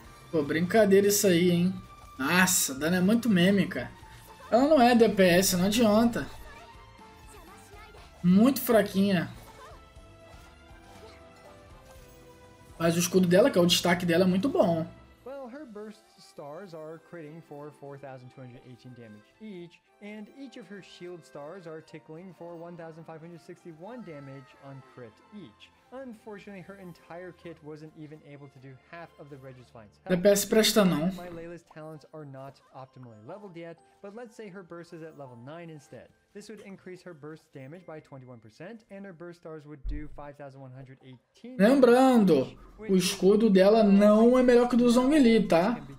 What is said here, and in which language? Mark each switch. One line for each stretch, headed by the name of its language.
Portuguese: Pô, brincadeira isso aí, hein? Nossa, dano é muito meme, cara. Ela não é DPS, não adianta. Muito fraquinha. Mas o escudo dela, que é o destaque dela, é muito bom.
English: Stars are critting for 4,218 damage each, and each of her shield stars are tickling for 1,561 damage on crit each. Unfortunately, her entire kit wasn't even able to do half of the Regisfine's health.
Portuguese: DPS presta não.
English: My Layla's talents are not optimally leveled yet, but let's say her burst is at level 9 instead. This would increase her burst damage by 21%, and her burst stars would do 5,118.
Portuguese: Lembrando, o escudo dela não é melhor que o do Zhongli, tá?